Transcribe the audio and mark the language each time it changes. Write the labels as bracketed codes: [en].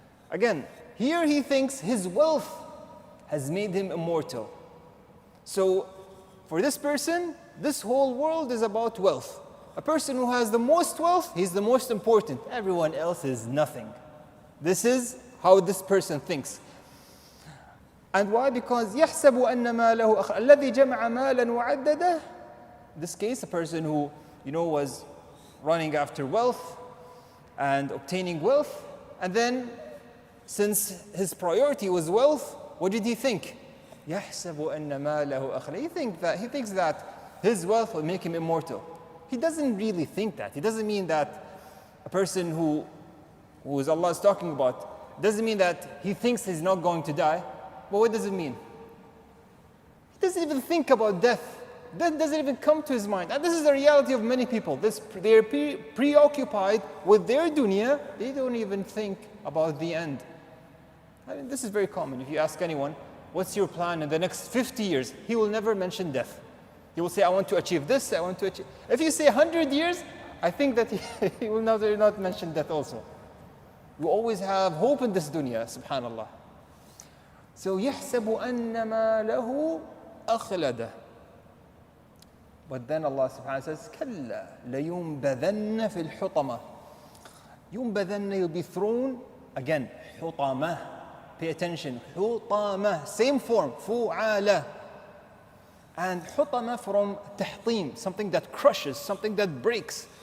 [en] Again, here he thinks his wealth has made him immortal. So, for this person, this whole world is about wealth. A person who has the most wealth, he's the most important. Everyone else is nothing. This is how this person thinks. And why? Because [ar] يَحْسَبُ أَنَّ مَالَهُ الَّذِي جَمَعَ مَالًا وَعَدَّدَهُ. [en] In this case, a person who, was running after wealth and obtaining wealth. And then, since his priority was wealth, what did he think? [ar] يَحْسَبُ أَنَّ مَالَهُ أَخْلَدَهُ. [en] He thinks that his wealth will make him immortal. He doesn't really think that. It doesn't mean that a person who Allah is talking about, doesn't mean that he thinks he's not going to die. But what does it mean? He doesn't even think about death. Death doesn't even come to his mind. And this is the reality of many people. They're preoccupied with their dunya. They don't even think about the end. I mean, this is very common. If you ask anyone, what's your plan in the next 50 years? He will never mention death. He will say, I want to achieve this, I want to achieve. If you say 100 years, I think that he will not mention death also. We always have hope in this dunya, subhanallah. So, [ar] يَحْسَبُ أَنَّ مَالَهُ أَخْلَدَهُ. [en] But then Allah subhanahu wa ta'ala says, [ar] كَلَّا لَيُنْبَذَنَّ فِي الْحُطَمَةِ. [en] يُنْبَذَنَّ, you'll be thrown, again, حُطَمَةِ. Pay attention, حُطَمَةِ, same form, فُعَالَةِ. And حُطَمَةِ from تَحْطِيم, something that crushes, something that breaks.